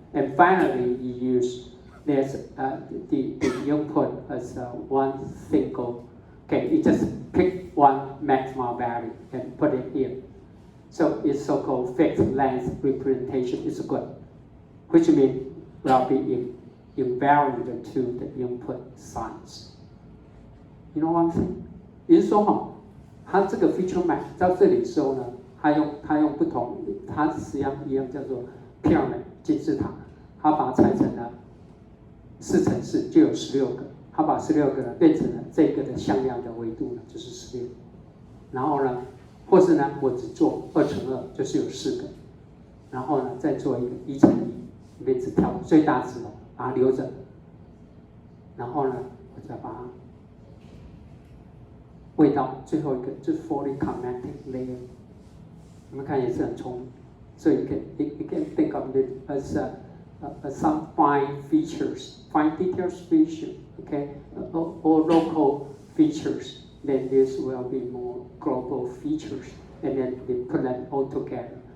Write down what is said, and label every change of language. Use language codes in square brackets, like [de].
[en] And finally, you use this, the input as one single. Okay, you just pick one maximum value and put it here. So it's so-called fixed length representation is good, which means will be invariant to the input size. You know what I'm saying? [zh] 也就是说哈，它这个 feature map 到这里的时候呢，它用不同，它实际上一样叫做 pyramid 金字塔，它把它拆成了4乘4，就有16个，它把16个呢变成了这个的向量的维度呢就是16，然后呢。或是呢，我只做2乘2，就是有4个，然后呢，再做一个1乘1，里面只挑最大值，把它留着，然后呢，我再把它味道，最后一个就是 fully connected layer。你们看也是很聪明，所以 [en] you can think of it as some fine features, fine details feature, okay, or local features. Then this will be more global features, and then they put them all together.